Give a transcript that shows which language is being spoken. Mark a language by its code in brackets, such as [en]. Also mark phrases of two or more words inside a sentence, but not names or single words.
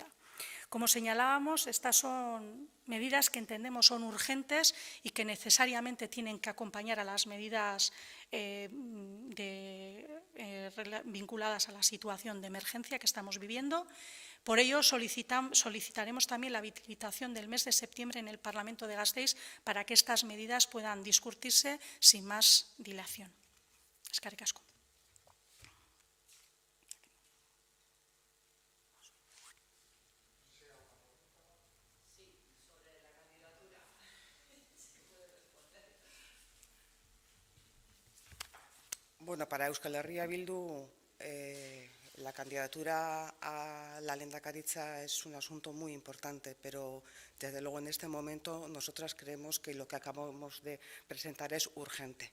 [es] Como señalábamos, estas son medidas que entendemos son urgentes y que necesariamente tienen que acompañar a las medidas vinculadas a la situación de emergencia que estamos viviendo. Por ello, solicitaremos también la habilitación del mes de septiembre en el Parlamento de Gasteiz para que estas medidas puedan discutirse sin más dilación. [eu] Eskerrik asko. [es] Bueno, para Euskal Herria Bildu la candidatura a la lehendakaritza es un asunto muy importante, pero desde luego en este momento nosotras creemos que lo que acabamos de presentar es urgente.